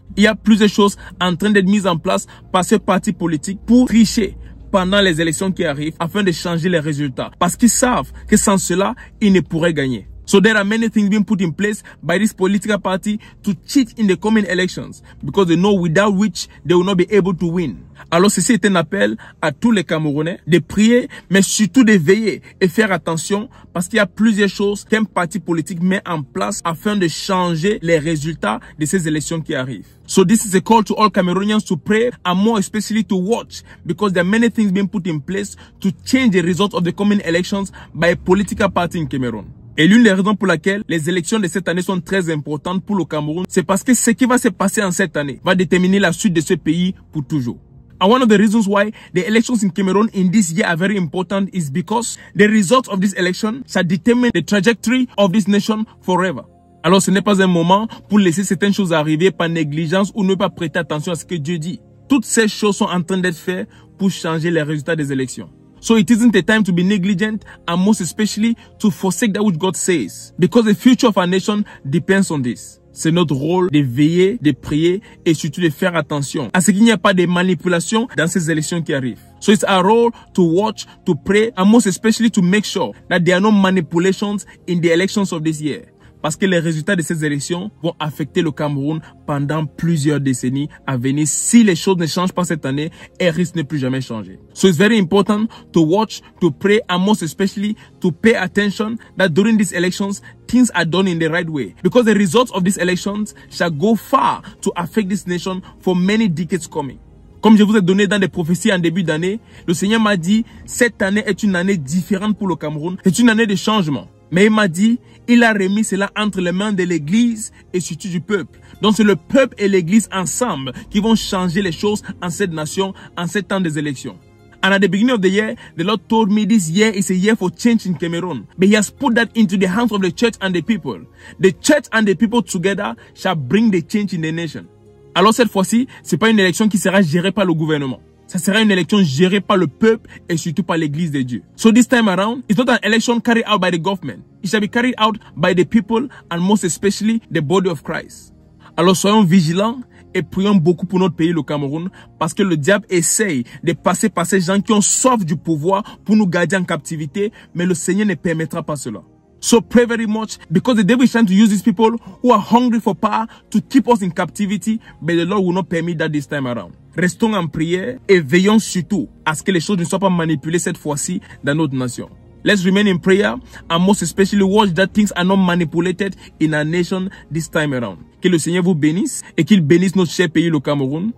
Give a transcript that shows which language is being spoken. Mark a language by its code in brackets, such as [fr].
[fr] Il y a plusieurs choses en train d'être mises en place par ce parti politique pour tricher pendant les élections qui arrivent afin de changer les résultats. Parce qu'ils savent que sans cela, ils ne pourraient gagner. [en] So there are many things being put in place by this political party to cheat in the coming elections because they know without which they will not be able to win. [fr] Alors ceci est un appel à tous les Camerounais de prier, mais surtout de veiller et faire attention parce qu'il y a plusieurs choses qu'un parti politique met en place afin de changer les résultats de ces élections qui arrivent. [en] So this is a call to all Cameroonians to pray and more especially to watch because there are many things being put in place to change the results of the coming elections by a political party in Cameroon. [fr] Et l'une des raisons pour laquelle les élections de cette année sont très importantes pour le Cameroun, c'est parce que ce qui va se passer en cette année va déterminer la suite de ce pays pour toujours. [en] And one of the reasons why the elections in Cameroon in this year are very important is because the results of this election shall determine the trajectory of this nation forever. [fr] Alors ce n'est pas un moment pour laisser certaines choses arriver par négligence ou ne pas prêter attention à ce que Dieu dit. Toutes ces choses sont en train d'être faites pour changer les résultats des élections. [en] So it isn't a time to be negligent and most especially to forsake that which God says. Because the future of our nation depends on this. [fr] C'est notre rôle de veiller, de prier et surtout de faire attention à ce qu'il n'y a pas de manipulation dans ces élections qui arrivent. [en] So it's our role to watch, to pray and most especially to make sure that there are no manipulations in the elections of this year. [fr] Parce que les résultats de ces élections vont affecter le Cameroun pendant plusieurs décennies à venir si les choses ne changent pas cette année et risquent de ne plus jamais changer. [en] So it's very important to watch, to pray, and most especially to pay attention that during these elections, things are done in the right way. Because the results of these elections shall go far to affect this nation for many decades coming. [fr] Comme je vous ai donné dans des prophéties en début d'année, le Seigneur m'a dit, cette année est une année différente pour le Cameroun. C'est une année de changement. Mais il m'a dit, il a remis cela entre les mains de l'Église et surtout du peuple. Donc c'est le peuple et l'Église ensemble qui vont changer les choses en cette nation, en ces temps des élections. [en] And at the beginning of the year, the Lord told me this year is a year for change in Cameroon. But He has put that into the hands of the church and the people. The church and the people together shall bring the change in the nation. [fr] Alors cette fois-ci, c'est pas une élection qui sera gérée par le gouvernement. Ça sera une élection gérée par le peuple et surtout par l'Église de Dieu. [en] So this time around, it's not an election carried out by the government. It shall be carried out by the people and most especially the body of Christ. [fr] Alors soyons vigilants et prions beaucoup pour notre pays, le Cameroun, parce que le diable essaye de passer par ces gens qui ont soif du pouvoir pour nous garder en captivité, mais le Seigneur ne permettra pas cela. [en] So pray very much because the devil is trying to use these people who are hungry for power to keep us in captivity, but the Lord will not permit that this time around. [fr] Restons en prière et veillons surtout à ce que les choses ne soient pas manipulées cette fois-ci dans notre nation. [en] Let's remain in prayer and most especially watch that things are not manipulated in our nation this time around. [fr] Que le Seigneur vous bénisse et qu'il bénisse notre cher pays, le Cameroun.